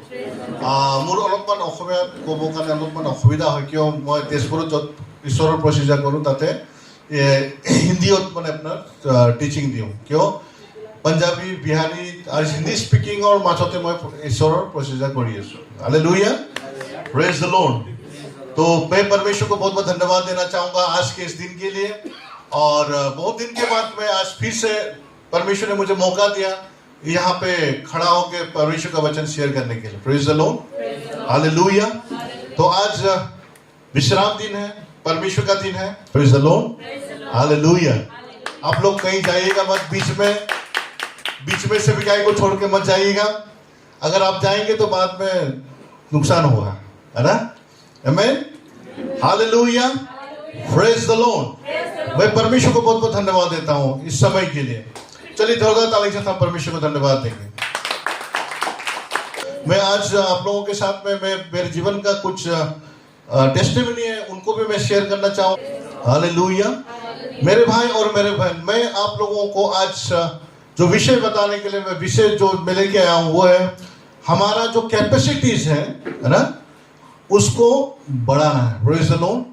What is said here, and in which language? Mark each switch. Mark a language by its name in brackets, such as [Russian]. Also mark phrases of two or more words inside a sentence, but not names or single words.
[Assamese] মোৰ অলপমান অসমীয়া ক'ব কাৰণে অলপমান অসুবিধা হয় কিয় মই তেজপুৰত য'ত ঈশ্বৰৰ প্ৰচিজাৰ কৰোঁ তাতে হিন্দীত মানে আপোনাৰ টিচিং দিওঁ কিয় পাঞ্জাবী বিহাৰী আৰু হিন্দী স্পিকিঙৰ মাজতে মই ঈশ্বৰৰ প্ৰচিজাৰ কৰি আছোঁ Hallelujah. [English] Praise the Lord. [Hindi] तो मैं परमेश्वर को बहुत बहुत धन्यवाद देना चाहूँगा आज के इस दिन के लिए और बहुत दिन के बाद मैं आज फिर से परमेश्वर ने मुझे मौका दिया यहाँ पे खड़ा होकर परमेश्वर का वचन शेयर करने के लिए [English] Praise the Lord. [Hindi] Hallelujah. तो आज विश्राम दिन है परमेश्वर का दिन है [English] Praise the Lord. [Hindi] Hallelujah. आप लोग कहीं जाइएगा मत बीच में से भी गाय को छोड़ के मत जाइएगा अगर आप जाएंगे तो बाद में नुकसान होगा है ना Amen. [English] Hallelujah. Praise the Lord. [Hindi] मैं परमेश्वर को बहुत बहुत धन्यवाद देता हूँ इस समय के लिए चलिए जोरदार ताली से हम परमेश्वर को धन्यवाद देंगे मैं आज आप लोगों के साथ में मैं मेरे जीवन का कुछ टेस्टिमनी है उनको भी मैं शेयर करना चाहूँ हालेलुया मेरे भाई और मेरे बहन मैं आप लोगों को आज जो विषय बताने के लिए मैं विषय जो मैं लेके आया हूँ वो है हमारा जो कैपेसिटीज है ना उसको बढ़ाना है [English] Praise the Lord.